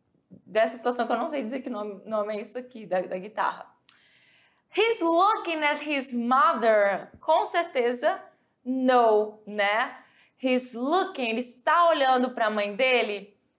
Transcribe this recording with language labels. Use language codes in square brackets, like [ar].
[pt] Dessa situação que eu não sei dizer que nome é isso aqui, da guitarra. [en] He's looking at his mother. [pt] Com certeza, no, né? [en] He's looking, [pt] ele está olhando para a mãe dele.